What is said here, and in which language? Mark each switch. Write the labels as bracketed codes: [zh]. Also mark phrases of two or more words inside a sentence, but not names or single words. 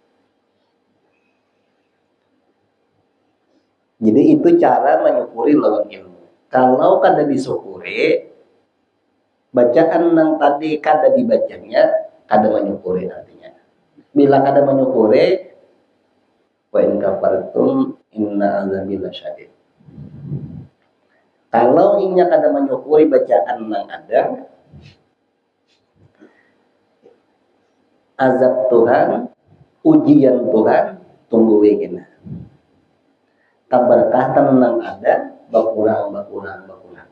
[bjn] Jadi itu cara menyukuri lawan ilmu. Kalau kada disyukuri, bacaan nang tadi kada dibacanya, kada menyukuri artinya. Bila kada menyukuri, [ar] وإن كفرتم إن عذابي لشديد. [bjn] Kalau inya kada menyukuri bacaan nang ada, azab Tuhan, ujian Tuhan tunggu wegena. Keberkatan nang ada berkurang.